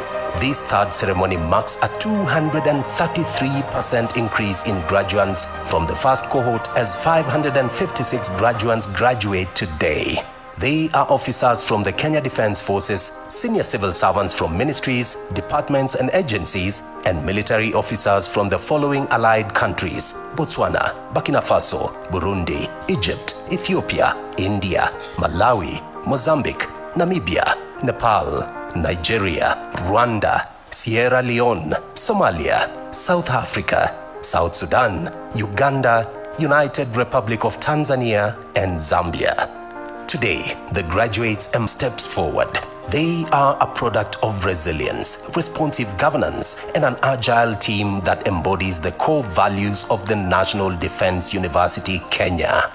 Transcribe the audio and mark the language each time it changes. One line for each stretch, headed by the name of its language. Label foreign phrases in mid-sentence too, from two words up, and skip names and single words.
English: This third ceremony marks a 233% increase in graduates from the first cohort as 556 graduates graduate today. They are officers from the Kenya Defense Forces, senior civil servants from ministries, departments and agencies, and military officers from the following allied countries: Botswana, Burkina Faso, Burundi, Egypt, Ethiopia, India, Malawi, Mozambique, Namibia, Nepal, Nigeria, Rwanda, Sierra Leone, Somalia, South Africa, South Sudan, Uganda, United Republic of Tanzania, and Zambia. Today, the graduates steps forward. They are a product of resilience, responsive governance, and an agile team that embodies the core values of the National Defense University Kenya.